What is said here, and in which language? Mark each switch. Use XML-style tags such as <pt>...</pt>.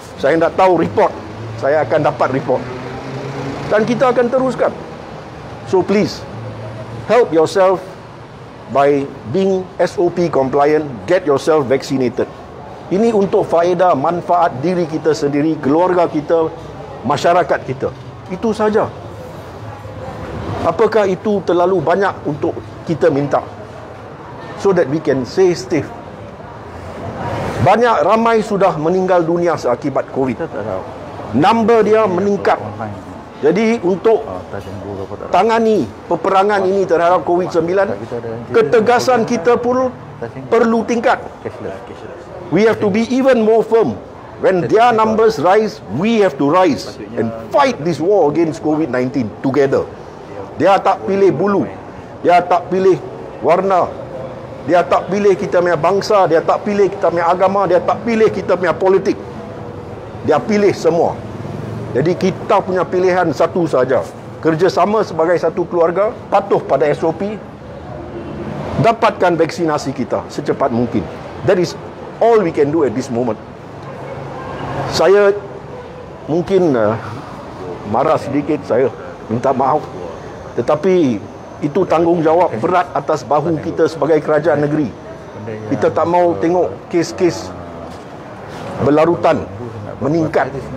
<ms>Saya tak tahu report, saya akan dapat report, dan kita akan teruskan.</ms> <en>So please, help yourself by being SOP compliant, get yourself vaccinated.</en> <ms>Ini untuk faedah, manfaat diri kita sendiri, keluarga kita, masyarakat kita. Itu saja. Apakah itu terlalu banyak untuk kita minta?</ms> <en>So that we can stay safe.</en> <ms>Ramai sudah meninggal dunia seakibat COVID. Number dia meningkat. Jadi untuk tangani peperangan ini terhadap COVID-19, ketegasan kita pun perlu tingkat.</ms> <en>We have to be even more firm. When their numbers rise, we have to rise and fight this war against COVID-19 together.</en> <ms>Dia tak pilih bulu, dia tak pilih warna, dia tak pilih kita punya bangsa, dia tak pilih kita punya agama, dia tak pilih kita punya politik. Dia pilih semua. Jadi kita punya pilihan satu saja, kerjasama sebagai satu keluarga, patuh pada SOP, dapatkan vaksinasi kita secepat mungkin.</ms> <en>That is all we can do at this moment.</en> <ms>Saya mungkin marah sedikit, saya minta maaf, tetapi itu tanggungjawab berat atas bahu kita sebagai kerajaan negeri. Kita tak mahu tengok kes-kes berlarutan meningkat.</ms>